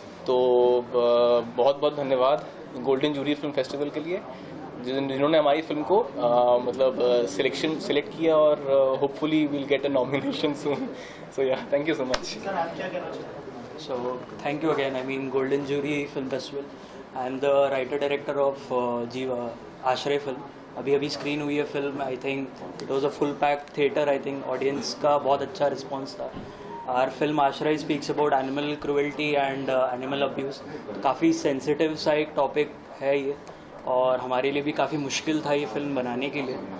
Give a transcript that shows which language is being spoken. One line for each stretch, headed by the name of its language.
Hindi: तो बहुत बहुत धन्यवाद गोल्डन जूरी फिल्म फेस्टिवल के लिए, जिन्होंने हमारी फिल्म को सिलेक्ट किया, और
English: Hopefully will get a nomination soon. So yeah, thank you so much.
Hindi: Sir आप क्या कहना चाहते हैं?
English: So thank you again. I mean, Golden Jury Film Festival. I am the writer director of Jiva Ashray film.
Hindi: अभी स्क्रीन हुई है film.
English: I think it was a full pack theatre.
Hindi: I think audience का बहुत अच्छा response था।
English: Our film Aashray speaks about animal cruelty and animal abuse.
Hindi: काफ़ी sensitive सा एक टॉपिक है ये, और हमारे लिए भी काफ़ी मुश्किल था ये फिल्म बनाने के लिए।